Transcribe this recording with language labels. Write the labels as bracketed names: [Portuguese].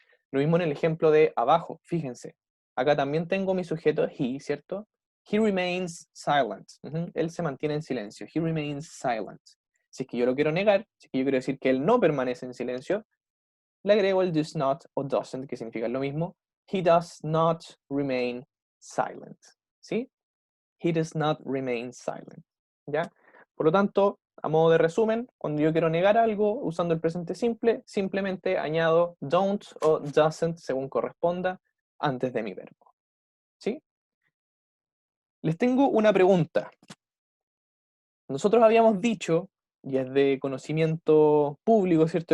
[Spanish] Lo mismo en el ejemplo de abajo, fíjense. Acá también tengo mi sujeto he, ¿cierto? [English] He remains silent. [Spanish] Él se mantiene en silencio. [English] He remains silent. [Spanish] Si es que yo lo quiero negar, si es que yo quiero decir que él no permanece en silencio, le agrego el does not o doesn't, que significa lo mismo. He does not remain silent. ¿Sí? He does not remain silent. ¿Ya? Por lo tanto, a modo de resumen, cuando yo quiero negar algo usando el presente simple, simplemente añado don't o doesn't según corresponda antes de mi verbo. ¿Sí? Les tengo una pregunta. Nosotros habíamos dicho, y es de conocimiento público, ¿cierto?